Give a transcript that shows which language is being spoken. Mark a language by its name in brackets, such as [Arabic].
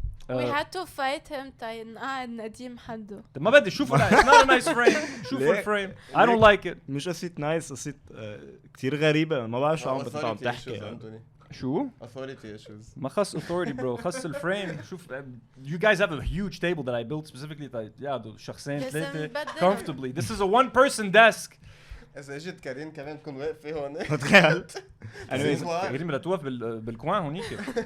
[English] We had to fight him [Arabic] نقعد نديم حده. ما بدي شوفوا [English] it's not a nice frame. [Arabic] شوفوا الفريم. [English] I don't like it. [Arabic] مش قصة نايس قصة كتير غريبة ما بعرف شو عم تحكي. شو؟ [English] Authority issues. [Arabic] ما خص [English] authority bro. [Arabic] خص الفريم. شوف [English] you guys have a huge table that I built specifically [Arabic] يقعدوا شخصين ثلاثة [English] comfortably. This is a one-person desk. [Arabic] إذا إجت كارين كمان تكون واقفة هون. تخيل. غير بدها توقف بالكوان هونيك.